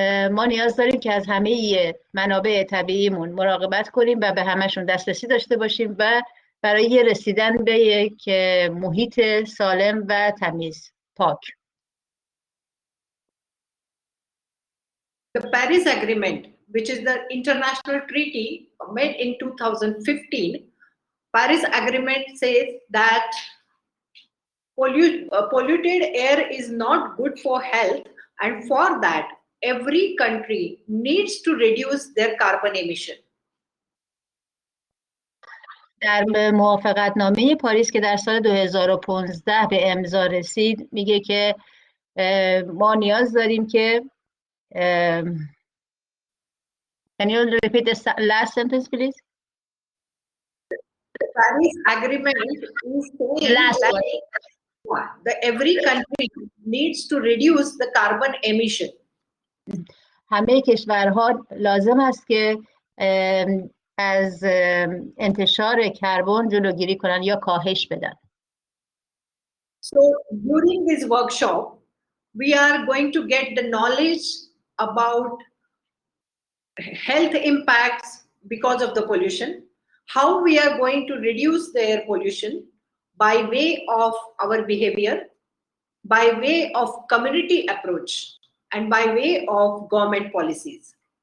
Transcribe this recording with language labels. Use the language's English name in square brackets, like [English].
[Persian] ما نیاز داریم که از همه منابع طبیعیمون مراقبت کنیم و به همشون دسترسی داشته باشیم و برای رسیدن به یک محیط سالم و تمیز پاک. [English] The Paris Agreement, which is the international treaty made in 2015, Paris Agreement says that polluted air is not good for health, and for that, every country needs to reduce their carbon emission. [Persian] در موافقتنامه پاریس که در سال 2015 به امضا رسید میگه که ما نیاز داریم که [English] Can you repeat the last sentence, please? The Paris Agreement is saying that every country needs to reduce the carbon emission. [Persian] همه کشورها لازم است که از انتشار کربن جلوگیری کنن یا کاهش بدن. [English] So during this workshop, we are going to get the knowledge about health impacts because of the pollution, how we are going to reduce the air pollution by way of our behavior, by way of community approach, and by way of government policies.